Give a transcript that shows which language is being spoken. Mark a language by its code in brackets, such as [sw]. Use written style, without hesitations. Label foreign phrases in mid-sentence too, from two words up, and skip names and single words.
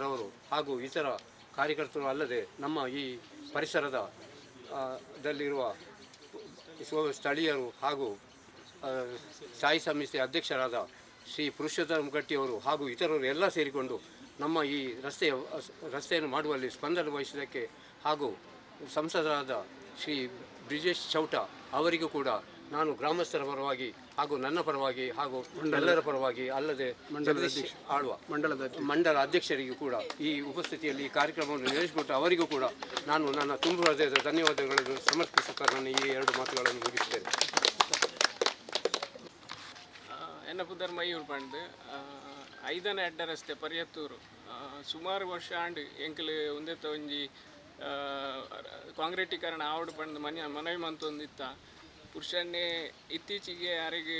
[kn] ಅವರು ಹಾಗೂ ಇತರ ಕಾರ್ಯಕರ್ತರು ಅಲ್ಲದೆ ನಮ್ಮ ಈ ಪರಿಸರದ ದಲ್ಲಿರುವ ಸ್ಥಳೀಯರು ಹಾಗೂ ಸಾಯಿ ಸಮಿತಿ ಅಧ್ಯಕ್ಷರಾದ ಶ್ರೀ ಪುರುಷೋತ್ತಮ ಗಟ್ಟಿಯವರು ಹಾಗೂ ಇತರರು ಎಲ್ಲ ಸೇರಿಕೊಂಡು ನಮ್ಮ ಈ ರಸ್ತೆಯನ್ನು ಮಾಡುವಲ್ಲಿ ಸ್ಪಂದನೆ ವಹಿಸಿದ್ದಕ್ಕೆ ಹಾಗೂ ಸಂಸದರಾದ ಶ್ರೀ ಬ್ರಿಜೇಶ್ ಚೌಟ ಅವರಿಗೂ ಕೂಡ ನಾನು ಗ್ರಾಮಸ್ಥರ ಪರವಾಗಿ ಹಾಗೂ ನನ್ನ ಪರವಾಗಿ ಹಾಗೂ ಎಲ್ಲರ ಪರವಾಗಿ ಅಲ್ಲದೆ ಮಂಡಲ ಅಧ್ಯಕ್ಷರಿಗೂ ಕೂಡ ಈ ಉಪಸ್ಥಿತಿಯಲ್ಲಿ ಈ ಕಾರ್ಯಕ್ರಮವನ್ನು ನಡೆಸಿಕೊಟ್ಟು ಅವರಿಗೂ ಕೂಡ ನಾನು ನನ್ನ ತುಂಬ ಹೃದಯದ ಧನ್ಯವಾದಗಳನ್ನು ಸಮರ್ಪಿಸುತ್ತಾ ನಾನು ಈ 2 ಮಾತುಗಳನ್ನು ಮುಗಿಸುತ್ತೇನೆ. [tcy] ಎನ್ನ ಪುದರ್ ಮಯೂರ್ ಪಂಡ್ 5ನೇ ಅಡ್ಡ ರಸ್ತೆ ಪರಿಯತ್ತೂರು ಸುಮಾರು ವರ್ಷ ಆಂಡ್ ಎಂಕಲ್ ಒಂದೆತ್ತ ಒಂಜಿ ಕಾಂಕ್ರೀಟೀಕರಣ ಆವಡು ಪಂಡ್ ಮನವಿ ಮಂತೊಂದಿತ್ತ ಪುರುಷನ್ನೇ ಇತ್ತೀಚೆಗೆ ಯಾರಿಗೆ